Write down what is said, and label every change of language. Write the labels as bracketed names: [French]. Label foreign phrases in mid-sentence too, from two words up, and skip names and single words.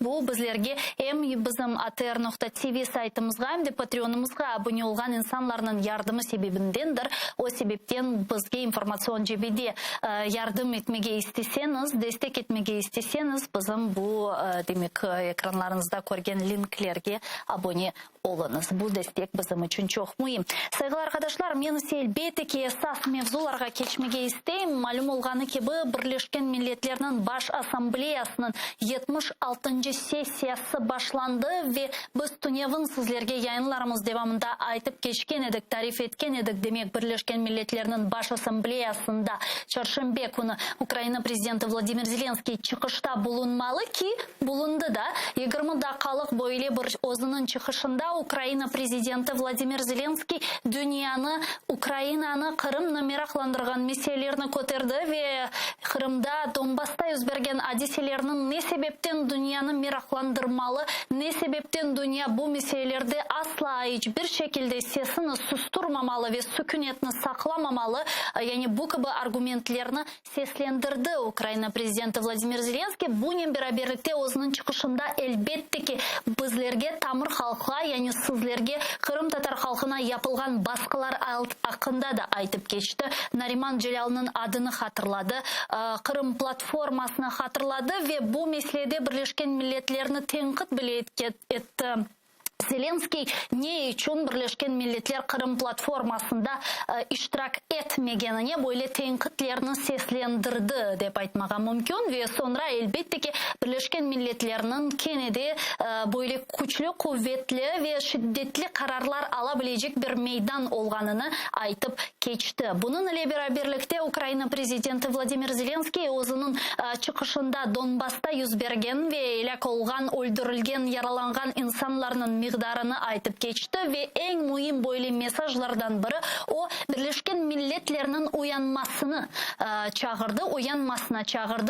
[Crimean Tatar] Bu bizlerge hem bizim atr.tv saytımızga hem de Patreon'ımızga abone olan insanların yardımı sebebindendir. O sebepten bizge informasyon cebide yardım etmege isteseniz, destek etmege isteseniz bizim bu demek ekranlarınızda görgen linklerge abone olunuz. Bu destek bizim için çok mühim. Sevgili arkadaşlar, men elbette ki esas mevzularga geçmege isteyim. Malum olgаны ki bu Birleşken Milletler'in Baş Asambleyasının 76. sessiyası başlandı ve biz Tunev'in sizlerge yayınlarımız devamında aytıp geçken edik, tarif etken edik. Demek Birleşken Milletler'in Baş Asambleyasında çarşamba günü Ukrayna Prezidenti Vladimir Zelenskiy çıkışta bulunmalı ki bulundu da 20 dakikalık böyle bir özünün çıkışında Ukrayna Prezidenti Vladimir Zelenskiy dünyanı, Ukrayna'nı, Kırım'ını meraklandırgan meselelerini koterdi ve Kırım'da Donbas'ta yüz bergen hadiselerinin ne sebepten dünyanı meraklandırmalı, ne sebepten dünya bu meselelerde asla hiçbir şekilde sesini susturmamalı ve sükunetini saklamamalı. Yani bu gibi argumentlerini seslendirdi Ukrayna Prezidenti Vladimir Zelenskiy. Bununla beraberlikte özünün çıkışında elbette ki bizlerge tamır halkla, yani sizlerge Kırım Tatar halkına yapılgan baskılar hakkında da aytıp geçti. Nariman Celal'ın adını hatırladı. Kırım platformasını hatırladı ve bu meselede Birleşken Milletler'ini tenkit bile etti. Zelenskiy ne için Birleşken Milletler Kırım platformasında iştirak etmegenine böyle tenkitlerini seslendirdi dep aytmaga mümkün ve sonra elbette ki Birleşken Milletler'in kenede böyle güçlü, kuvvetli ve şiddetli kararlar alabilecek bir meydan olganını aytıp geçti. Bunun ile beraberlikte Ukrayna Prezidenti Vladimir Zelenskiy özünün çıkışında Donbas'ta yüz bergen ve elak olgan, öldürülgen, yaralangan insanların miqdarını aytıp geçti ve en mühim böyle mesajlardan biri o Birleşken Milletler'in uyanmasına çağırdı.